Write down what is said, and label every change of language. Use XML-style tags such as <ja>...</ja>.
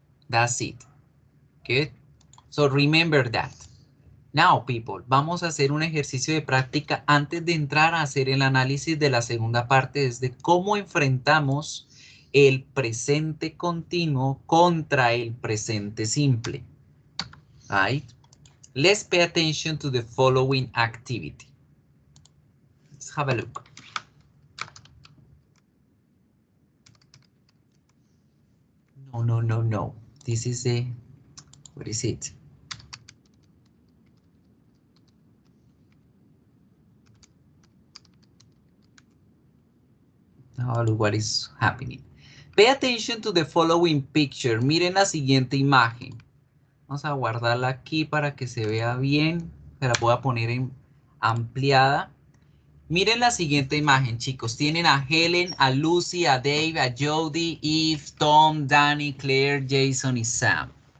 <en>That's it. Good. So remember that. Now, people,</en> <es>vamos a hacer un ejercicio de práctica antes de entrar a hacer el análisis de la segunda parte, desde cómo enfrentamos el presente continuo contra el presente simple.</es> <en>Right? Let's pay attention to the following activity. Let's have a look. No. This is a, what is it? Now look what is happening. Pay attention to the following picture.</en> <es>Miren la siguiente imagen. Vamos a guardarla aquí para que se vea bien. Se la voy a poner en ampliada. Miren la siguiente imagen, chicos. Tienen a Helen, a Lucy, a Dave, a Jody, Eve, Tom, Danny, Claire, Jason y Sam.</es>